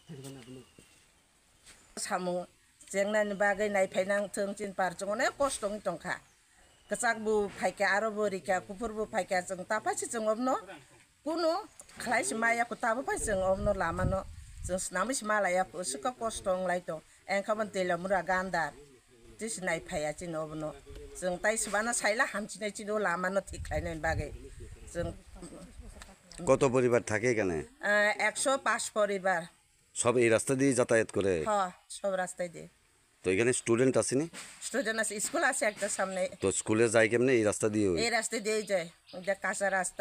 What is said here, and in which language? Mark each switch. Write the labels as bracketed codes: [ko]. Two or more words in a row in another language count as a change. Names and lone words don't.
[brx] सामु जेंनानि बागै नायफायनांथों जों पारजों अनेक खस्थ'नि दंखा गोजाकबो फायखा आरो परीक्षा कुफुरबो फायखा जों ताफासि जों अबनो कुनु खालायसि मायाखौ ताबो फाय जों अबनो लामानो जों नामिसि मालायाखौ सुखा खस्थ'ं लायदों एंखाबन तेलियामुरा गान्दार दिस नायफाया जों अबनो जों ताइसबाना साइला हामथिनाय जों लामानो थिखायनायनि बागै जों [bn] কত পরিবার থাকে এখানে? 105 পরিবার। সব এই রাস্তা দিয়ে যাতায়াত করে? হ্যাঁ, সব রাস্তায় দিয়ে। তো এখানে স্টুডেন্ট আসেনি? স্টুডেন্ট আছে, স্কুল আছে একটা সামনে, তো স্কুলে যায় কেমনে এই রাস্তা দিয়ে? এই রাস্তা দিয়ে যায়, যে কাঁচা রাস্তা।